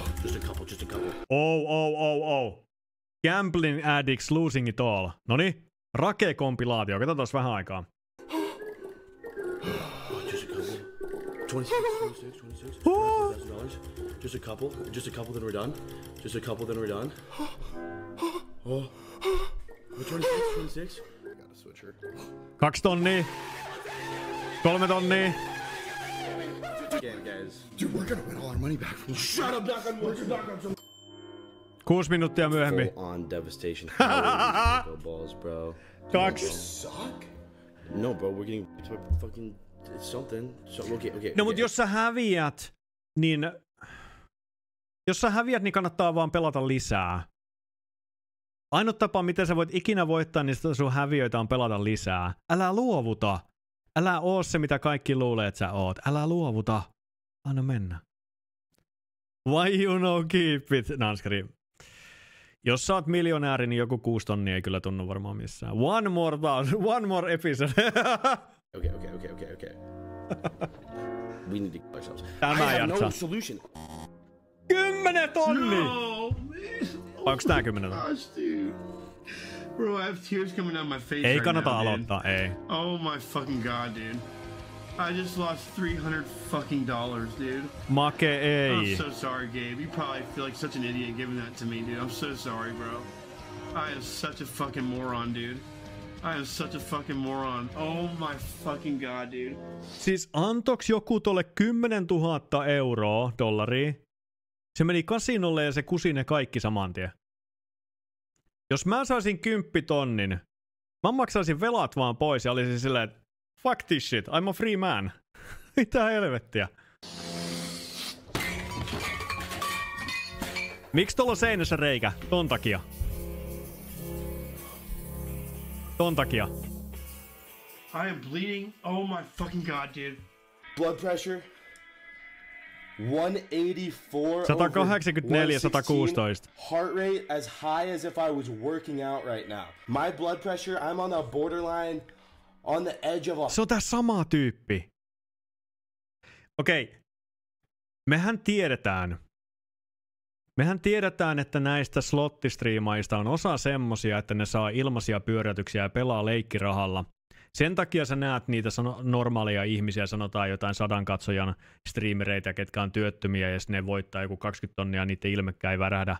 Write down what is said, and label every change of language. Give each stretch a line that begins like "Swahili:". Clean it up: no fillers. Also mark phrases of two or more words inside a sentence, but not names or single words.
English: Oh. Gambling addicts losing it all.
Finnish: Noniin, Rake-kompilaatio. Katsotaan vähän aikaa.
English: Just a couple. 26. $1,000. Just a couple, then we're done. Just a couple, then we're done. Oh. 26. I got a switcher. 2 tonnia. 3 tonnia. Damn, guys. Dude, we're gonna win all our money back from this. Shut up, knock on wood.
Finnish: 6 minuuttia myöhemmin.
English: Full on devastation. Balls, bro. 2. Suck? No, bro, we're getting fucking something. So, okay.
Finnish: No, mutta jos sä häviät, niin... Jos sä häviät, niin kannattaa vaan pelata lisää. Ainut tapa, miten sä voit ikinä voittaa, niin sun häviöitä on pelata lisää. Älä luovuta. Älä oo se, mitä kaikki luulee, että sä oot. Älä luovuta. Anna mennä.
English: Why you know keep it?
Finnish: Nanskari. Jos sä oot miljonääri, niin joku 6 tonnia ei kyllä tunnu varmaan missään.
English: One more episode. Okay. We need to kill ourselves.
Finnish: Tämä
English: I have
Finnish: jaksaa.
English: no solution.
Finnish: 10 tonnia!
English: No,
Finnish: Onks tää 10 tonnia?
English: gosh, dude. Bro, I have tears coming down my face.
Finnish: Ei
English: right
Finnish: kannata
English: now,
Finnish: aloittaa, ei.
English: Oh my fucking god, dude. I just lost $300 fucking dollars, dude.
Finnish: Make ei.
English: I'm so sorry, Gabe. You probably feel like such an idiot giving that to me, dude. I'm so sorry, bro. I am such a fucking moron, dude. I am such a fucking moron. Oh my fucking god, dude.
Finnish: Siis antoks joku tolle 10 000 euroa, dollaria? Se meni kasinolle ja se kusi ne kaikki saman tien. Jos mä saisin 10 tonnin, mä maksaisin velat vaan pois ja olisin silleen, että
English: fuck this shit, I'm a free man.
Finnish: Mitä helvettiä? Miksi tuolla on seinässä reikä? Ton takia.
English: I am bleeding. Oh my fucking god, dude. Blood pressure. 184 184, 116. Heart rate as high as if I was working out right now. My blood pressure, I'm on the borderline, on the edge of a...
Finnish: Se on tää sama tyyppi. Okei. Mehän tiedetään, että näistä slottistriimaista on osa semmosia, että ne saa ilmaisia pyörätyksiä ja pelaa leikkirahalla. Sen takia sä näet niitä normaaleja ihmisiä, sanotaan jotain 100 katsojan streamereitä, ketkä on työttömiä, ja ne voittaa joku 20 tonnia, niiden ilmekkä ei värähdä.